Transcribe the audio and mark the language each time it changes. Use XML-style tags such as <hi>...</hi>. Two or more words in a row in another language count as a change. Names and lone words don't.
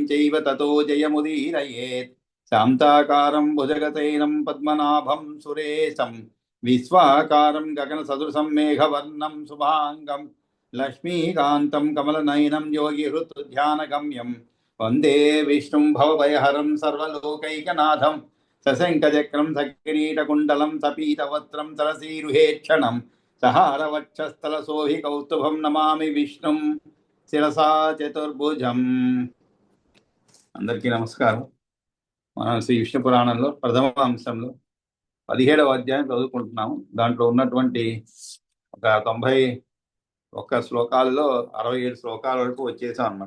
<sa>चैव ततो जयमुदीरयेत् शान्ताकारं भुजगशयनं पद्मनाभं सुरेशं विश्वाकारं गगनसदृशं मेघवर्णं शुभाङ्गं लक्ष्मीकान्तं कमलनयनं योगिहृद्ध्यानगम्यं वन्दे विष्णुं भवभयहरं सर्वलोकैकनाथं सशङ्खचक्रं सकिरीटकुण्डलं सपीतवस्त्रं सरसीरुहेक्षणं सहारवक्षस्थलशोभिकौस्तुभं नमामि विष्णुं శిరసా చతుర్భుజం.</sa> <te>అందరికీ నమస్కారం. మనం శ్రీ విష్ణు పురాణంలో ప్రథమ అంశంలో 17వ అధ్యాయం చదువుకుంటున్నాము. దాంట్లో ఉన్నటువంటి ఒక 91 శ్లోకాలలో 67 శ్లోకాల వరకు వచ్చేసాం అనమాట.</te>